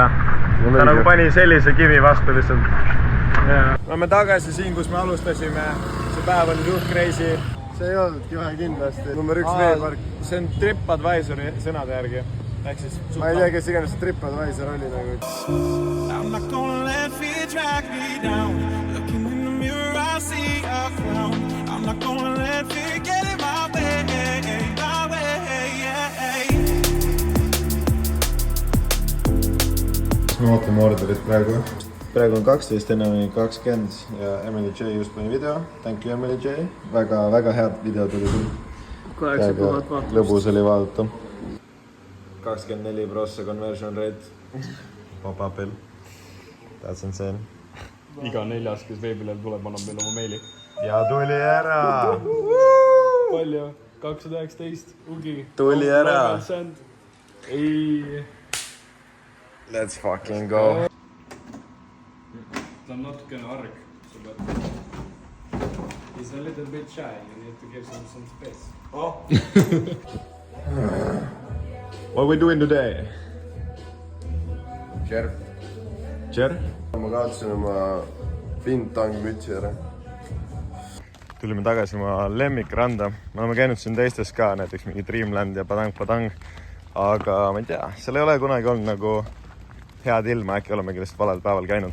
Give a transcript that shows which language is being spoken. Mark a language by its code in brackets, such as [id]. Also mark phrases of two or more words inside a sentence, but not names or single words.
[et] Ta nagu pani sellise kivi vastu lihtsalt. Me oleme tagasi siin, kus me alustasime. See päev oli suht crazy. See ei olnudki vähe kindlasti. Number 1 veepark. See on TripAdvisori sõnade järgi. Ehk siis Ma ei tea, kes iganes see TripAdvisor oli nagu. [en] I'm not gonna let fear drag me down. Looking in the mirror, I see a clown. I'm not gonna let fear get in my way, [et] Me ootame orderit praegu. Praegu on 12, enne oli 20 ja Emily J just pani video. [en] Thank you Emily J. [et] Väga head video tuli sul. Lõbus oli vaadata. 24% [en] conversion rate. [et] Pop-up'il. [en] That's insane. [et] iga 4., kes veebilehel tuleb, annab meile oma meili. ja tuli ära. Palju? 219 ugi. Tuli ära. Ei. [en] Let's fucking go. [et] Ta on natukene arg. [en] He's a little bit shy. You need to give him some space. What we doing today? Jer. Jer? [et] Ma kaotasin oma Fintang-mütsi ära. Tulime tagasi oma lemmikranda. Me oleme käinud siin teistes ka, näiteks mingi Dreamland ja Padang. Aga ma ei tea, seal ei ole kunagi olnud nagu head ilma, äkki olemegi lihtsalt valel päeval käinud.